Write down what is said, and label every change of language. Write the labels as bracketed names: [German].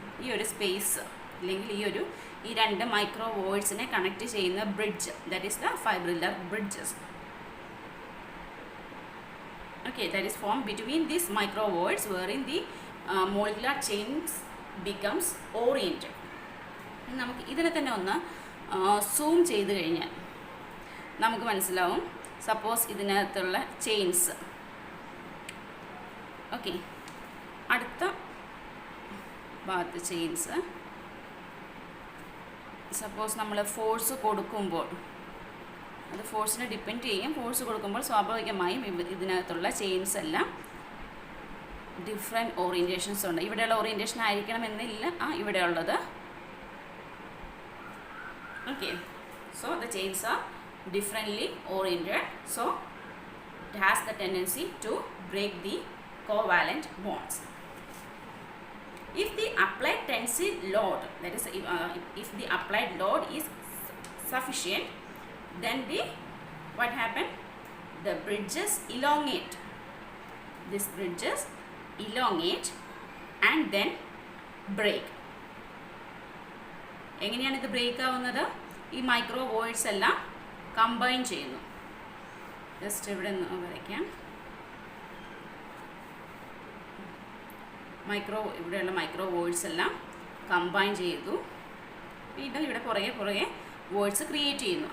[Malayalam] ഈ ഒരു സ്പേസ് അല്ലെങ്കിൽ ഈ രണ്ട് മൈക്രോ വോയിഡ്സിനെ കണക്ട് ചെയ്യുന്ന bridge, [English] That is the fibrillar bridges. Okay, that is formed between these micro voids wherein the molecular chains becomes oriented. [Malayalam] നമുക്ക് ഇതിനെ തന്നെ ഒന്ന് സൂം ചെയ്ത് കഴിഞ്ഞാൽ നമുക്ക് മനസ്സിലാവും. സപ്പോസ് ഇതിനകത്തുള്ള ചെയിൻസ്. ഓക്കെ, അടുത്ത ഭാഗത്ത് ചെയിൻസ്. സപ്പോസ് നമ്മൾ ഫോഴ്സ് കൊടുക്കുമ്പോൾ അത് ഫോഴ്സിനെ ഡിപ്പെൻഡ് ചെയ്യും. ഫോഴ്സ് കൊടുക്കുമ്പോൾ സ്വാഭാവികമായും ഇതിനകത്തുള്ള ചെയിൻസ് എല്ലാം ഡിഫറെൻറ്റ് ഓറിയൻറ്റേഷൻസ് ഉണ്ട്. ഇവിടെയുള്ള ഓറിയൻറ്റേഷൻ ആയിരിക്കണം എന്നില്ല ഇവിടെയുള്ളത്. [English] Okay, so the chains are differently oriented. So it has the tendency to break the covalent bonds. If the applied tensile load, that is if the applied load is sufficient, then what happened? The bridges elongate. These bridges elongate and then break. [Malayalam] എങ്ങനെയാണ് ഇത് break ആവുന്നത്? ഈ micro voids എല്ലാം combine ചെയ്യുന്നു. Just ഇവിടെ നിന്ന് വരയ്ക്കാം. ഇവിടെയുള്ള മൈക്രോ വോയിഡ്സ് എല്ലാം കമ്പൈൻ ചെയ്തു. വീണ്ടും ഇവിടെ പുറകെ വോയിഡ്സ് ക്രിയേറ്റ് ചെയ്യുന്നു.